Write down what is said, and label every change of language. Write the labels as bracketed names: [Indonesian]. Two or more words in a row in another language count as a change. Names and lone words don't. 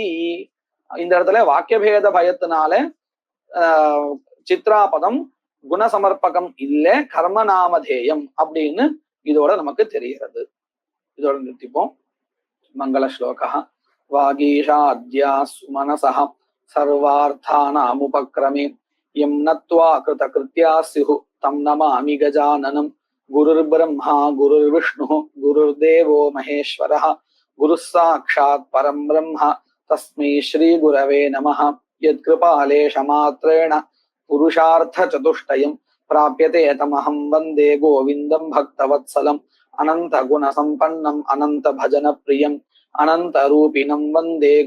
[Tamil] இந்த இடத்துல வாக்கியபேத பயத்தினால சித்ராபதம் குணசமர்ப்பகம் இல்ல கர்ம நாமதேயம் அப்படின்னு இதோட நமக்கு தெரிகிறது. இதோட நிறுத்திப்போம். மங்கள ஸ்லோகா. [Sanskrit] वागीशाद्याः सुमनसः सर्वार्थानामुपक्रमे यं नत्वा कृत कृत्याः स्युः तं नमामि गजाननम्. गुरुर् ब्रह्मा गुरुर् विष्णुः गुरुर् देवो महेश्वरः गुरुः साक्षात् परं ब्रह्म तस्मै श्री गुरवे नमः. यत्कृपालेश मात्रेण पुरुषार्थ चतुष्टयम् प्राप्यते तमहं वन्दे गोविन्दं भक्तवत्सलम्. अनन्त गुण सम्पन्नं अनन्त भजन प्रियम् अनन्त रूपिणं वन्दे